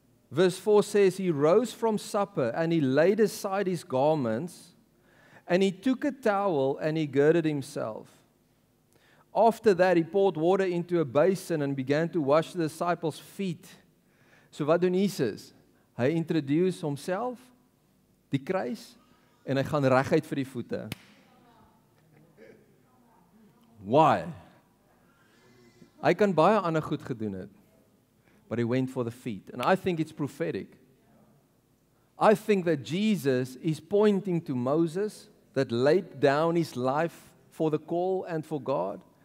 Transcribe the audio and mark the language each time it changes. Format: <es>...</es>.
<en>Verse 4 says, He rose from supper, and He laid aside His garments, and He took a towel, and He girded Himself. After that, He poured water into a basin and began to wash the disciples' feet.</en> <af>So wat doen Jesus? Hy introduce homself, die kruis, en hy gaan reguit vir die voete.</af> <en>Why?</en> <af>Hy kan baie ander goed gedoen het,</af> <en>but He went for the feet. And I think it's prophetic. I think that Jesus is pointing to Moses that laid down his life for the call and for God.</en>